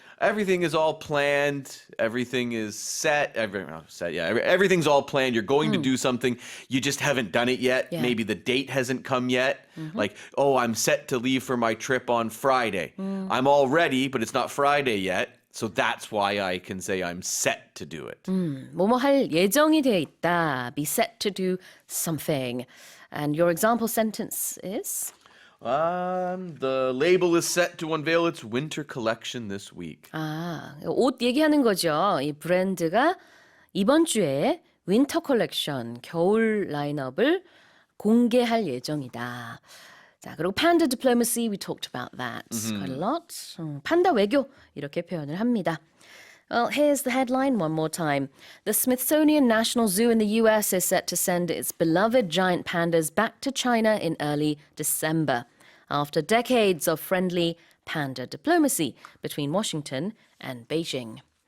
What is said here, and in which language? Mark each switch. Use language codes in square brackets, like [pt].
[en] Everything is all planned. Everything is set. Everything's all planned. You're going to do something. You just haven't done it yet. Yeah. Maybe the date hasn't come yet. Like, oh, I'm set to leave for my trip on Friday. I'm all ready, but it's not Friday yet. So that's why I can say I'm set to do it. [ko] 뭐뭐 할 예정이 되어 있다. [en] Be set to do something. And your example sentence is? The label is set to unveil its winter collection this week. [ko] 아, 옷 얘기하는 거죠. 이 브랜드가 이번 주에 윈터 컬렉션, 겨울 라인업을 공개할 예정이다. 자, 그리고 [en] panda diplomacy, we talked about that quite a lot. [ko] 판다 외교, 이렇게 표현을 합니다. [en] Well, here's the headline one more time. The Smithsonian National Zoo in the U.S. is set to send its beloved giant pandas back to China in early December, after decades of friendly panda diplomacy between Washington and Beijing.